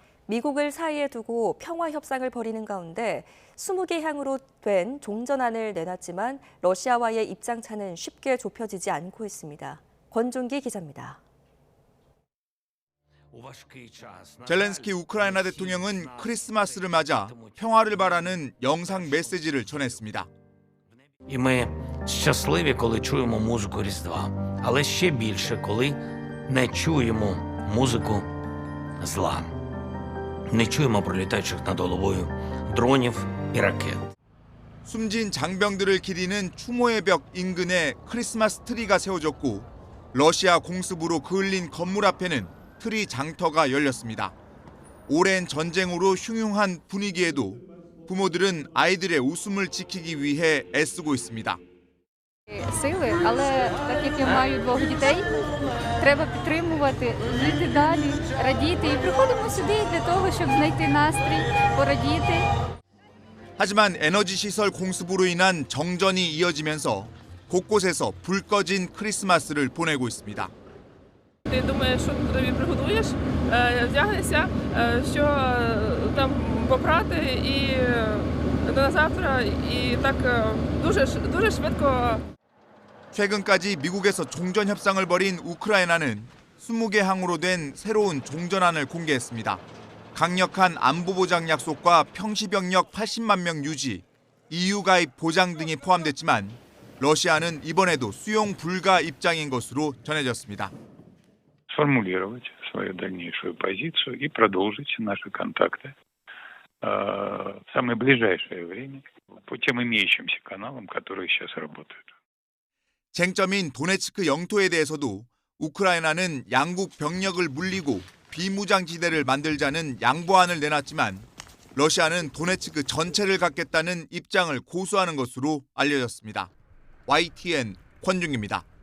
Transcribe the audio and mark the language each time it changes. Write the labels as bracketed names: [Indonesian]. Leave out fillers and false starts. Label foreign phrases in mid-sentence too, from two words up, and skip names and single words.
[Korean] 미국을 사이에 두고 평화 협상을 벌이는 가운데 20개 향으로 된 종전안을 내놨지만 러시아와의 입장차는 쉽게 좁혀지지 않고 있습니다. 권종기 기자입니다. 젤렌스키 우크라이나 대통령은 크리스마스를 맞아 평화를 바라는 영상 메시지를 전했습니다. [Ukrainian] І ми щасливі, коли чуємо музику Різдва, але ще більше, коли не чуємо музику зла. Не чуємо пролітаючих над головою дронів і ракет. [Korean] 숨진 장병들을 기리는 추모의 벽 인근에 크리스마스 트리가 세워졌고 러시아 공습으로 그을린 건물 앞에는 트리 장터가 열렸습니다. 오랜 전쟁으로 흉흉한 분위기에도 부모들은 아이들의 웃음을 지키기 위해 애쓰고 있습니다. [Ukrainian] Сили, але так як я маю двох дітей, треба підтримувати, жити далі, радіти. І приходимо сюди для того, щоб знайти настрій, порадіти. [Korean] 하지만 에너지 시설 공습으로 인한 정전이 이어지면서 곳곳에서 불 꺼진 크리스마스를 보내고 있습니다. [Ukrainian] Ти думаєш, що тобі приготуєш, вдягнешся, що там попрати і на завтра, і так дуже швидко. [Korean] 최근까지 미국에서 종전 협상을 벌인 우크라이나는 20개 항으로 된 새로운 종전안을 공개했습니다. 강력한 안보 보장 약속과 평시 병력 80만 명 유지, EU 가입 보장 등이 포함됐지만 러시아는 이번에도 수용 불가 입장인 것으로 전해졌습니다. [Russian] сформулировать свою дальнейшую позицию и продолжить наши контакты в самое ближайшее время по тем имеющимся каналам, которые сейчас работают. [Korean] 쟁점인 도네츠크 영토에 대해서도 우크라이나는 양국 병력을 물리고 비무장지대를 만들자는 양보안을 내놨지만 러시아는 도네츠크 전체를 갖겠다는 입장을 고수하는 것으로 알려졌습니다. YTN 권중기입니다.